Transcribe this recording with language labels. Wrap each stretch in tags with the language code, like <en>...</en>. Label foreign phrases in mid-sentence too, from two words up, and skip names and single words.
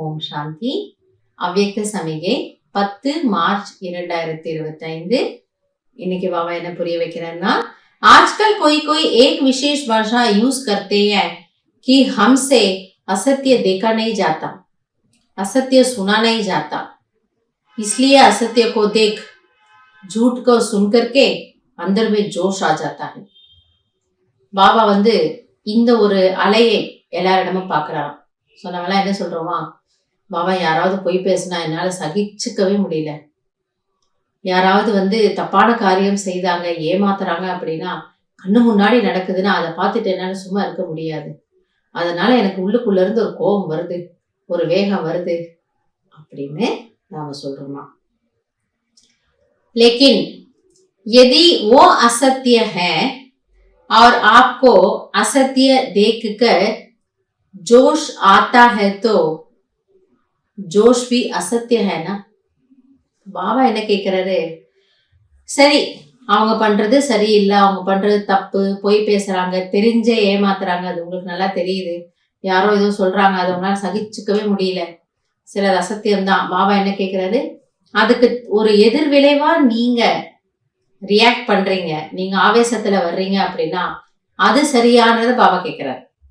<ta>சாந்தி. அவ்யக்த சமிகை 10 मार्च 2025. இன்னைக்கு பாபா என்ன புரிய வைக்கிறாருன்னா,</ta> <hi>आजकल कोई कोई एक विशेष भाषा यूज करते हैं कि हमसे असत्य देखा नहीं जाता, असत्य सुना नहीं जाता, इसलिए असत्य को देख झूठ को सुन करके अंदर में जोश आ जाता है.</hi> <ta>பாபா இந்த ஒரு அலையை எல்லாரிடமும் பார்க்கறாராம். ஸோ நம்மளாம் என்ன சொல்றோமா, பாபா யாராவது பொய் பேசினா என்னால சகிச்சுக்கவே முடியல, யாராவது தப்பான காரியம் செய்தாங்க, ஏமாத்துறாங்க அப்படின்னா, கண்ணு முன்னாடி நடக்குதுன்னா அதை பார்த்துட்டு என்னால சும்மா இருக்க முடியாது, அதனால எனக்கு உள்ளுக்குள்ள இருந்து ஒரு கோபம் வருது, ஒரு வேகம் வருது அப்படின்னு நாம சொல்றோமா.</ta> <hi>लेकिन यदि वो असत्य है और आपको असत्य देखकर जोश आता है तो जोश भी असत्य है ना.</hi> <ta>பாபா என்ன கேட்கிறாரு, சரி அவங்க பண்றது சரியில்லை, அவங்க பண்றது தப்பு, பொய் பேசுறாங்க, தெரிஞ்சே ஏமாத்துறாங்க, அது உங்களுக்கு நல்லா தெரியுது, யாரோ ஏதோ சொல்றாங்க, அது உங்களால சகிச்சுக்கவே முடியல, சிலது அசத்தியம்தான். பாபா என்ன கேட்கிறாரு, அதுக்கு ஒரு எதிர் விளைவா நீங்க ரியாக்ட் பண்றீங்க, நீங்க ஆவேசத்துல வர்றீங்க அப்படின்னா அது சரியானது பாபா கேட்கிறாரு.</ta>